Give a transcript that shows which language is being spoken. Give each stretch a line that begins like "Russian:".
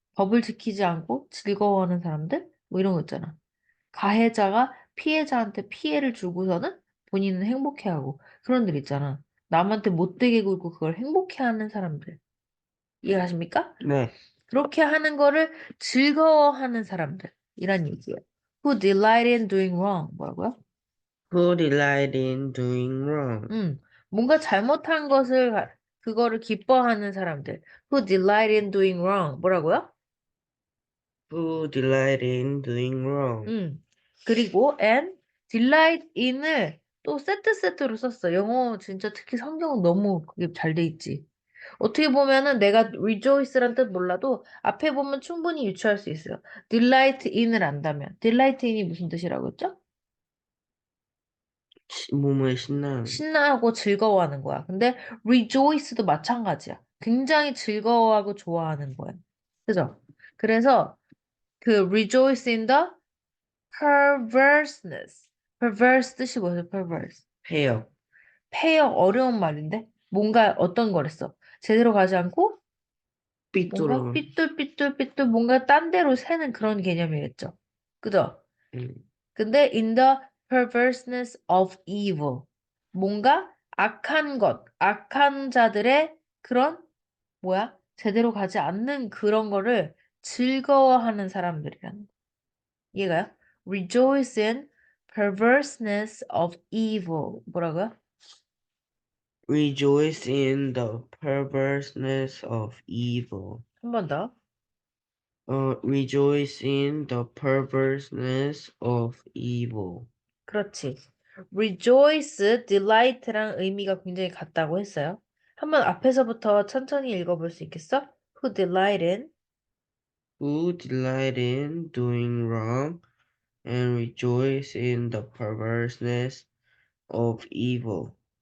Korean: 법을 지키지 않고 즐거워하는 사람들? 뭐 이런 거 있잖아. 가해자가 피해자한테 피해를 주고서는 본인은 행복해하고 그런 들 있잖아. 남한테 못되게 굴고 그걸 행복해하는 사람들. 이해하십니까? 네. 그렇게 하는 거를 즐거워하는 사람들. 이란 얘기예요.
English: Who delight in doing wrong.
Korean: 뭐라고요?
English: Who delight in doing wrong?
Korean: 뭔가 잘못한 것을, 그거를 기뻐하는 사람들.
English: Who delight in doing wrong.
Korean: 뭐라고요?
English: Who delight in doing wrong?
Korean: 그리고
English: and delight in
Korean: 을 또 세트로 썼어. 영어 진짜 특히 성경은 너무 그게 잘 돼 있지. 어떻게 보면은 내가 rejoice란 뜻 몰라도 앞에 보면 충분히 유추할 수 있어요. delight in을 안다면. delight in이 무슨 뜻이라고 했죠? 몸을 신나는. 신나고 즐거워하는 거야. 근데 rejoice도 마찬가지야. 굉장히 즐거워하고 좋아하는 거야. 그죠? 그래서 그
English: rejoice in the perverseness.
Korean: perverse 뜻이 뭐예요? perverse. 폐역. 폐역 어려운 말인데 뭔가 어떤 거랬어? 제대로 가지 않고 뭔가 삐뚤어. 삐뚤 뭔가 딴 데로 새는 그런 개념이겠죠. 그죠? 음, 근데
English: in the perverseness of evil.
Korean: 뭔가 악한 것, 악한 자들의 그런 뭐야? 제대로 가지 않는 그런 거를 즐거워하는 사람들이라는 거. 이해가요?
English: Rejoice in perverseness of evil.
Korean: 뭐라고요?
English: Rejoice in the perverseness of evil.
Korean: 한 번 더.
English: Rejoice in the perverseness of evil.
Korean: 그렇지. Rejoice, delight랑 의미가 굉장히 같다고 했어요. 한번 앞에서부터 천천히 읽어볼 수 있겠어?
English: Who delight in? Who delight in doing wrong and rejoice in the perverseness of evil.